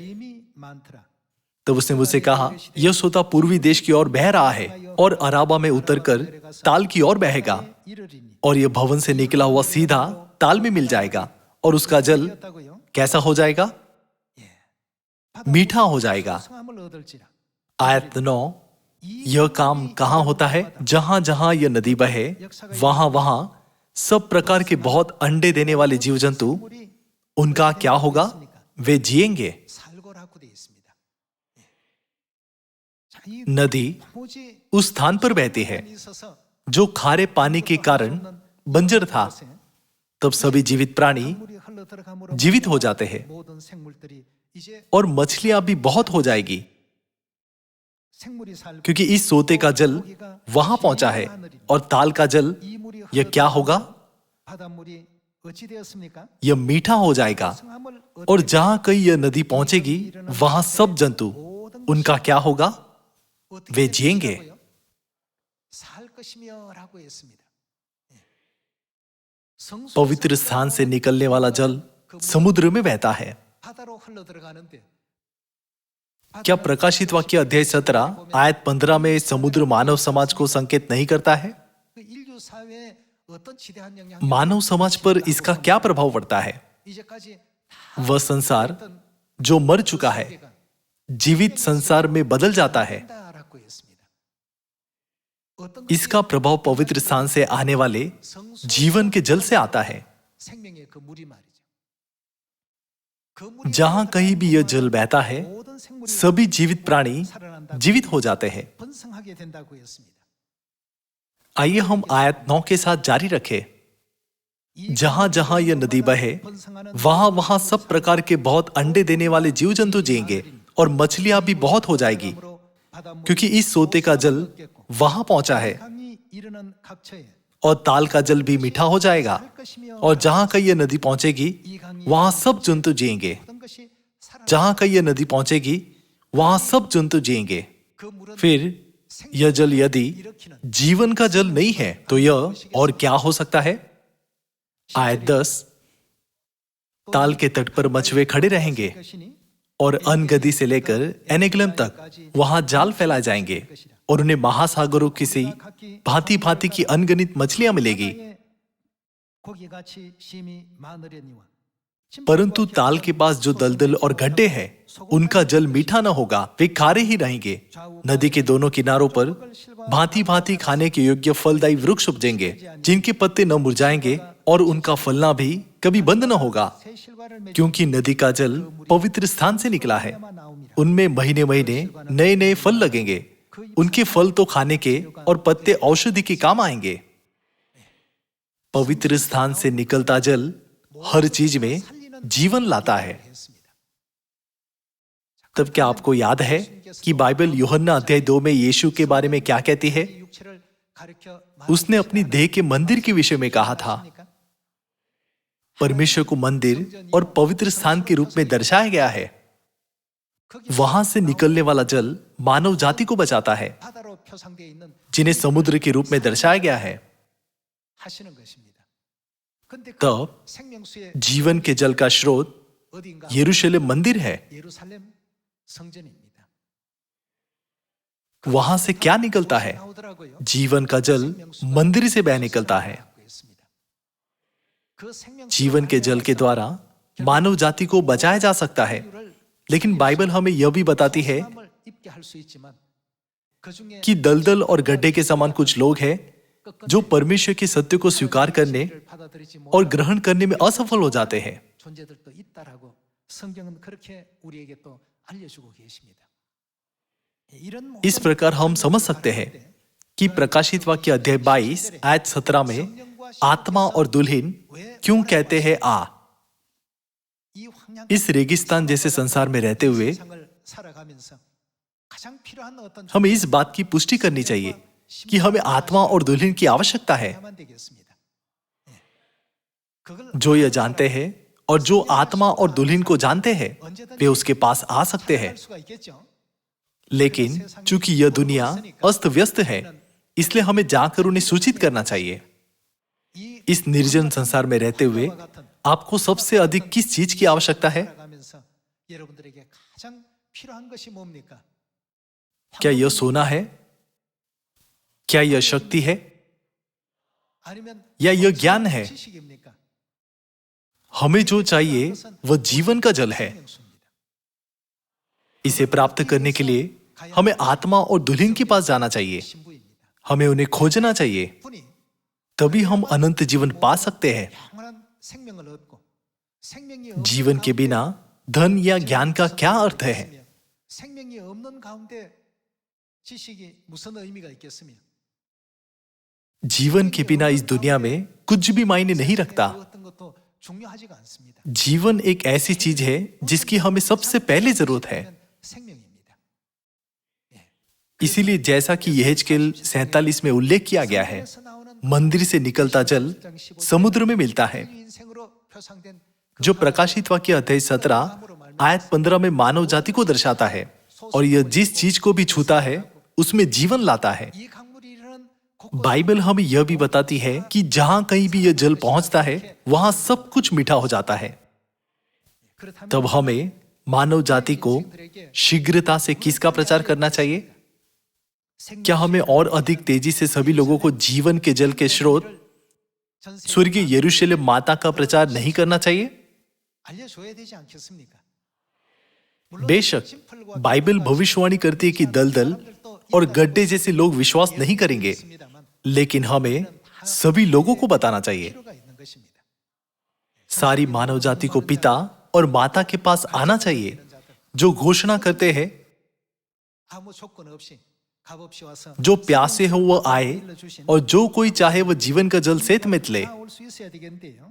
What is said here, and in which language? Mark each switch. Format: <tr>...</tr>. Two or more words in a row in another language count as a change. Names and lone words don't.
<ko>짐이 많더라.</ko> <hi>तब उसने मुझसे कहा, यह सोता पूर्वी देश की ओर बह रहा है और अराबा में उतरकर ताल की ओर बहेगा 이르리니 और यह भवन से निकला हुआ सीधा ताल में मिल जाएगा और उसका जल 였다고요. कैसा हो जाएगा? मीठा हो जाएगा।</hi> <ko>성함을 얻을지라.</ko> <hi>आयत 9, यह काम कहां होता है? जहां जहां यह नदी बहे वहां वहां सब प्रकार के बहुत अंडे देने वाले जीव जंतु, 물이 उनका क्या होगा? वे जिएंगे।</hi> <ko>살고라고 되어 있습니다. 자, 이 नदी 도무지</ko> <hi>उस स्थान पर बहती है 있어서 जो खारे पानी के कारण बंजर था। तब सभी जीवित प्राणी</hi> <ko>물이 흘러 들어감으로</ko> <hi>जीवित हो जाते हैं</hi> <ko>모든 생물들이 이제</ko> <hi>और मछलियां भी बहुत हो जाएगी,</hi> <ko>생물이 살고</ko> <hi>क्योंकि इस सोते का जल वहां पहुंचा है। और ताल का जल,</hi> <ko>이 물이</ko> <hi>यह क्या होगा?</hi> <ko>바닷물이 어찌 되었습니까?</ko> <hi>यह मीठा हो जाएगा। 성함을 और जहां कहीं यह नदी पहुंचेगी वहां सब जंतु, उनका क्या होगा?</hi> <ko>어떻게</ko> <hi>वे</hi> <ko>될</ko> <hi>जिएंगे।</hi> <ko>것이라고요? 살 것이며라고 했습니다. 예. 성소에서</ko> <hi>पवित्र स्थान से निकलने वाला जल समुद्र में बहता है।</hi> <ko>바다로 흘러 들어가는데</ko> <hi>क्या प्रकाशित वाक्य अध्याय 17 आयत 15 में समुद्र मानव समाज को संकेत नहीं करता है?</hi> <ko>그 인류 사회에 어떤 지대한 영향을</ko> <hi>मानव समाज पर इसका क्या प्रभाव पड़ता है? 이제까지 वह संसार जो मर चुका है जीवित संसार में बदल जाता है।</hi> <ko>다라고 했습니다. 어떤</ko> <hi>इसका प्रभाव पवित्र स्थान से आने वाले जीवन के जल से आता है।</hi> <ko>생명의 그 물이 말이죠. 그 물이</ko> <hi>जहां कहीं भी यह जल बहता है</hi> <ko>모든 생물이</ko> <hi>सभी जीवित प्राणी 살아난다고 जीवित हो जाते हैं।</hi> <ko>번성하게 된다고 했습니다.</ko> <hi>आइए हम आयत 9 के साथ जारी रखें। जहां जहां यह नदी बहे वहां वहां सब प्रकार के बहुत अंडे देने वाले जीव जंतु जिएंगे और मछलियां भी बहुत हो जाएगी, क्योंकि इस सोते का जल वहां पहुंचा है।</hi> <ko>강이 이르는 각처에</ko> <hi>और ताल का जल भी मीठा हो जाएगा।</hi> <ko>살 것이며</ko> <hi>और जहां कहीं यह नदी पहुंचेगी वहां सब जंतु जिएंगे।</hi> <ko>모든 것이 살아</ko> <hi>जहां कहीं यह नदी पहुंचेगी वहां सब जंतु जिएंगे।</hi> <ko>그 물은</ko> <hi>फिर यह जल यदि जीवन का जल नहीं है तो यह और क्या हो सकता है? आयत 10, ताल के तट पर मछुए खड़े रहेंगे 것이니 और अनगदी से लेकर एनेग्लम तक वहां जाल फैलाए जाएंगे और उन्हें महासागरों की सी भांति भांति की अनगिनत मछलियां मिलेगी।</hi> <ko>고기같이 심이 많으려니와</ko> <hi>परंतु ताल के पास जो दलदल और गड्ढे हैं उनका जल मीठा न होगा, वे खारे ही रहेंगे। नदी के दोनों किनारों पर भांति भांति खाने के योग्य फलदायी वृक्ष उपजेंगे जिनके पत्ते न मुरझाएंगे और उनका फलना भी कभी बंद न होगा,</hi> <ko>새 실과를 맺는</ko> <hi>क्योंकि नदी का जल पवित्र स्थान से निकला है।</hi> <ko>데만 나옵니다.</ko> <hi>उनमें महीने महीने नए नए फल लगेंगे। उनके फल तो खाने के और पत्ते औषधि के काम आएंगे। पवित्र स्थान से निकलता जल हर चीज में जीवन लाता है। 했습니다. तब क्या आपको याद है कि बाइबल यूहन्ना अध्याय 2 में यीशु के बारे में क्या कहती है?</hi> <ko>육체를 가리켜</ko> <hi>उसने अपनी देह के मंदिर के विषय में कहा था। 말하니까 परमेश्वर को मंदिर और पवित्र स्थान के रूप में दर्शाया गया है। वहां से निकलने वाला जल मानव जाति को बचाता है,</hi> <ko>바다로 표상되어 있는</ko> <hi>जिन्हें समुद्र के रूप में दर्शाया गया है।</hi> <ko>하시는 것입니다. 근데 그 तब 생명수의</ko> <hi>जीवन के जल का स्रोत 어딘가 यरूशलेम मंदिर है।</hi> <ko>예루살렘 성전입니다.</ko> <hi>वहां से क्या निकलता है? 나오더라고요. जीवन का जल मंदिर से बह निकलता है।</hi> <ko>했습니다. 그 생명수의</ko> <hi>जीवन के जल के द्वारा मानव जाति को बचाया जा सकता है। लेकिन बाइबल हमें यह भी बताती है</hi> <ko>사람을 입게 할 수 있지만 그중에</ko> <hi>कि दलदल और गड्ढे के समान कुछ लोग हैं जो परमेश्वर के सत्य को स्वीकार करने</hi> <ko>진리를 받아들이지 और 못한</ko> <hi>ग्रहण करने में असफल हो जाते हैं।</hi> <ko>존재들도 있다라고 성경은 그렇게 우리에게 또 알려주고 계십니다. 이런</ko> <hi>इस प्रकार हम समझ सकते हैं कि प्रकाशित वाक्य अध्याय 22 आयत 17 में आत्मा और दुल्हन क्यों कहते हैं आ।</hi> <ko>이 황량한</ko> <hi>इस रेगिस्तान जैसे संसार में रहते हुए</hi> <ko>세상을 살아가면서 가장 필요한 어떤</ko> <hi>हमें इस बात की पुष्टि करनी चाहिए कि हमें आत्मा और दुल्हन की आवश्यकता है।</hi> <ko>해야만 되겠습니다. 예. 그걸</ko> <hi>जो यह जानते हैं और जो आत्मा और दुल्हन को जानते हैं वे उसके पास आ सकते हैं।</hi> <ko>찾아갈 수가 있겠죠.</ko> <hi>लेकिन चूंकि यह दुनिया अस्त व्यस्त है इसलिए हमें जाकर उन्हें सूचित करना चाहिए। 이 इस निर्जन संसार में रहते हुए आपको सबसे अधिक किस चीज की आवश्यकता है?</hi> <ko>살아가면서 여러분들에게 가장 필요한 것이 뭡니까?</ko> <hi>क्या यह सोना है? क्या यह शक्ति है? 아니면 या यह ज्ञान है?</hi> <ko>지식입니까?</ko> <hi>हमें जो चाहिए वह जीवन का जल है। 생명수입니다. इसे प्राप्त करने के लिए हमें आत्मा और दुल्हन के पास जाना चाहिए। 신부입니다. हमें उन्हें खोजना चाहिए, 분이 तभी हम अनंत जीवन पा सकते हैं।</hi> <ko>영원한 생명을 얻고 생명이 없는</ko> <hi>जीवन के बिना धन या ज्ञान का क्या अर्थ है?</hi> <ko>가운데 생명이 없는 가운데 지식이 무슨 의미가 있겠으며</ko> <hi>जीवन के बिना इस दुनिया में कुछ भी मायने नहीं रखता।</hi> <ko>어떤 것도 중요하지가 않습니다.</ko> <hi>जीवन एक ऐसी चीज है जिसकी हमें सबसे पहले जरूरत है। 생명입니다. इसीलिए जैसा कि यहेजकेल 47 में उल्लेख किया गया है, मंदिर से निकलता जल समुद्र में मिलता है।</hi> <ko>인생으로 표상된</ko> <hi>जो प्रकाशित वाक्य अध्याय 17 आयत 15 में मानव जाति को दर्शाता है और यह जिस चीज को भी छूता है उसमें जीवन लाता है।</hi> <ko>이 강물이 이르는</ko> <hi>बाइबल हमें यह भी बताती है कि जहां कहीं भी यह जल पहुंचता है वहां सब कुछ मीठा हो जाता है। 그렇다면 तब हमें मानव जाति को शीघ्रता से किसका प्रचार करना चाहिए? क्या हमें और अधिक तेजी से सभी लोगों को जीवन के जल के स्रोत स्वर्गीय यरूशलेम माता का प्रचार नहीं करना चाहिए?</hi> <ko>알려줘야 되지 않겠습니까?</ko> <hi>बेशक बाइबल भविष्यवाणी करती है कि दलदल और गड्ढे जैसे लोग विश्वास नहीं करेंगे, लेकिन हमें सभी लोगों को बताना चाहिए।</hi> <ko>필요가 있는 것입니다.</ko> <hi>सारी मानव जाति को पिता और माता के पास आना चाहिए जो घोषणा करते हैं</hi> <ko>아무 조건 없이 값없이 와서</ko> <hi>जो प्यासे हो वह आए और जो कोई चाहे वह जीवन का जल सेत में ले।</hi> <ko>올수 있어야 되겠는데요.</ko>